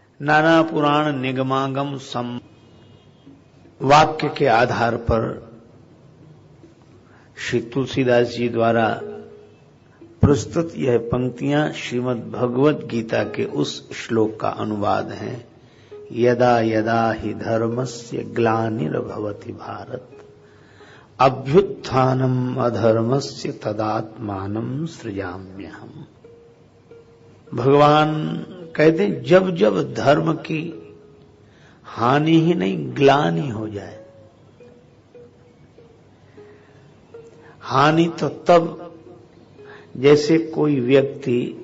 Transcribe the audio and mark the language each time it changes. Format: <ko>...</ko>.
<hi>नाना पुराण निगमागम सम वाक्य के आधार पर श्री तुलसीदास जी द्वारा प्रस्तुत यह पंक्तियां श्रीमद् भगवत गीता के उस श्लोक का अनुवाद है।</hi> <sa>यदा यदा हि धर्मस्य ग्लानिर्भवति भारत, अभ्युत्थानम् अधर्मस्य तदात्मानं सृजाम्यहम्।</sa> <hi>भगवान कहते हैं जब जब धर्म की हानि ही नहीं ग्लानि हो जाए, हानि तो तब जैसे कोई व्यक्ति</hi>